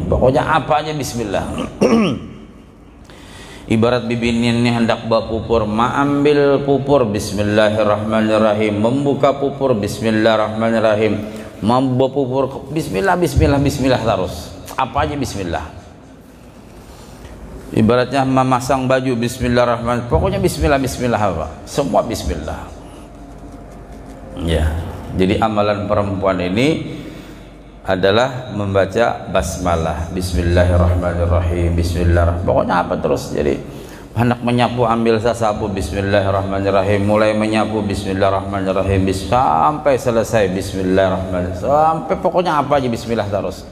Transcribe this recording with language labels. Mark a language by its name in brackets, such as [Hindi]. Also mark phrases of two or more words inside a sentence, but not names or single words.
[Indonesian] Pokoknya apa aja Bismillah. Ibarat bibinnya ini hendak bawa pupur, ambil pupur Bismillahirrahmanirrahim, membuka pupur Bismillahirrahmanirrahim, membawa pupur Bismillah, Bismillah, Bismillah terus. Apa aja Bismillah. Ibaratnya memasang baju Bismillahirrahmanirrahim, pokoknya Bismillah, Bismillah apa? Semua Bismillah. Ya, jadi amalan perempuan ini adalah membaca basmalah, Bismillahirrahmanirrahim, Bismillahirrahmanirrahim. Pokoknya apa terus. Jadi hendak menyapu ambil sasapu Bismillahirrahmanirrahim, mulai menyapu Bismillahirrahmanirrahim sampai selesai Bismillahirrahmanirrahim, sampai pokoknya apa aja Bismillah terus.